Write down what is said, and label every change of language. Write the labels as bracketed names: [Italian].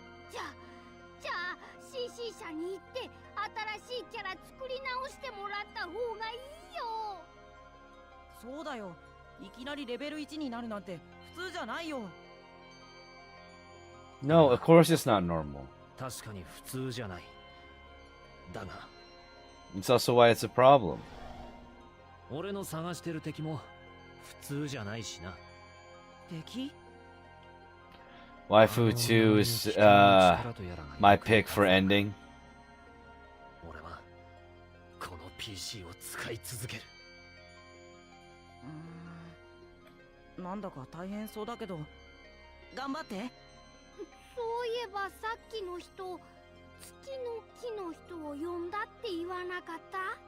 [Japanese] じゃあ CC 社に行って新しいキャラ作り直してもらった方がいいよ。そうだよ。いきなりレベル1になるなんて普通じゃないよ。 [English] No, of course it's not normal. [Japanese] 確かに普通じゃない。だが [English] It's also why it's a problem. [Japanese] 俺の探してる敵も普通じゃないしな。敵？ [English] Waifu 2 is my pick for ending. [Japanese] 俺はこの PC を使い続ける。なんだか大変そうだけど頑張って。そういえばさっきの人、月の木の人を呼んだって言わなかった？